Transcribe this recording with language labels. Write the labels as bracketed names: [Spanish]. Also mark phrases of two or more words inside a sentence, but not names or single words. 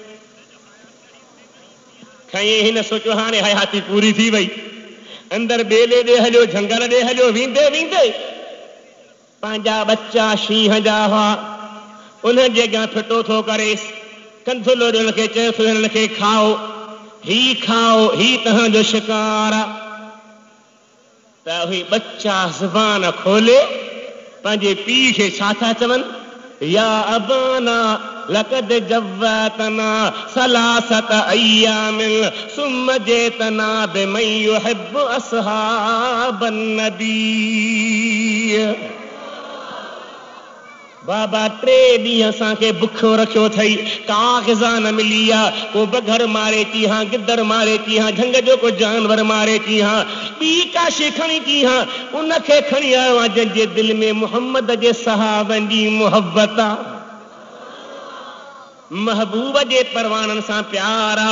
[Sindhi] खईं, हिन सोचियो हाणे हयाती पूरी थी वई, अंदर बेले ॾे हलियो, झंगल ॾे हलियो, वेंदे वेंदे पंहिंजा बच्चा शींहं जा हुआ, उन जे अॻियां फिटो थो करे, कंधुलो हुनखे चए थो हिनखे खाओ, ही तव्हांजो शिकार आहे। त उहे बच्चा ज़ुबान खोले पंहिंजे पीउ खे छा था चवनि, [Arabic] يا أبانا لقد جوعتنا ثلاثة أيام ثم جئتنا بمن يحب أصحاب النبي. [Sindhi] बाबा 3 ॾींहं असांखे बुखो रखियो अथई, का ग़िज़ा न मिली आहे। को बघर मारे थी हां, गिदड़ मारे थी हां, झंग जो को जानवर मारे थी हां, ॿी का शइ खणी थी हां, उनखे खणी आयो आहे जंहिंजे दिलि में मुहम्मद जे सहाबनि जी मुहबत आहे, महबूब जे परवाननि सां प्यार आहे।